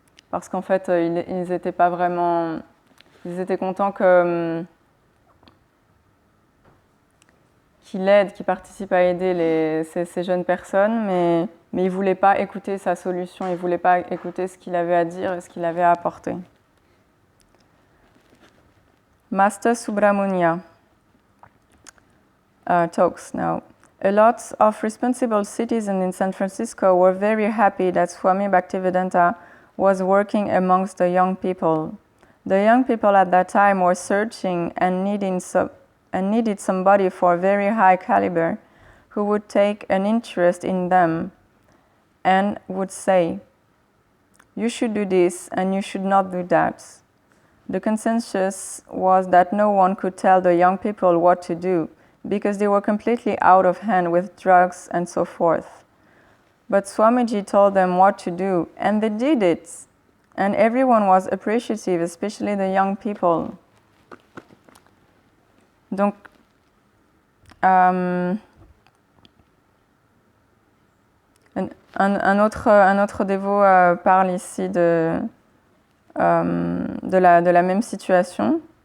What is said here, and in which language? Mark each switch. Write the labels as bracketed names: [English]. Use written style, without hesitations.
[French] Parce qu'en fait, ils n'étaient pas vraiment... Ils étaient contents qu'il aide, qu'il participe à aider ces jeunes personnes, mais ils ne voulaient pas écouter sa solution, ils ne voulaient pas écouter ce qu'il avait à dire et ce qu'il avait à apporter. [English] Master Subramania talks now. A lot of responsible citizens in San Francisco were very happy that Swami Bhaktivedanta was working amongst the young people. The young people at that time were searching and needed somebody for very high caliber who would take an interest in them and would say, "You should do this and you should not do that." The consensus was that no one could tell the young people what to do because they were completely out of hand with drugs and so forth. But Swamiji told them what to do, and they did it. And everyone was appreciative, especially the young people. [French] Donc, un autre dévot parle ici de la même situation,